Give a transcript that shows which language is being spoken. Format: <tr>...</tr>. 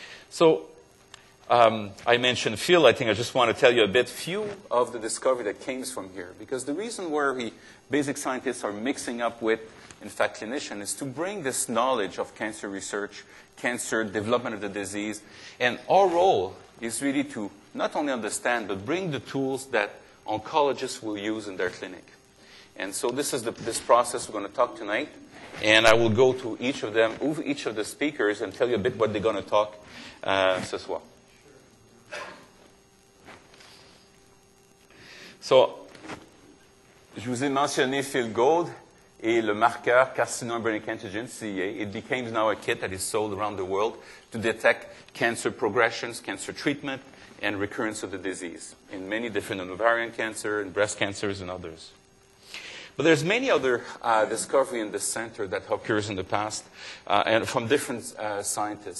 <en>So I mentioned Phil. I think I just want to tell you a few of the discovery that came from here, because the reason where we basic scientists are mixing up with, in fact, clinicians, is to bring this knowledge of cancer research, cancer development of the disease, and our role is really to not only understand, but bring the tools that oncologists will use in their clinic. And so this is this process we're going to talk tonight, and I will go to each of the speakers, and tell you a bit what they're going to talk</en> <fr>ce soir. So, je vous ai mentionné Phil Gold et le marqueur carcinoma brain antigen, CEA.</fr> <en>It became now a kit that is sold around the world to detect cancer progressions, cancer treatment, and recurrence of the disease in many different ovarian cancer and breast cancers and others. But there's many other discovery in this center that occurs in the past and from different scientists.</en>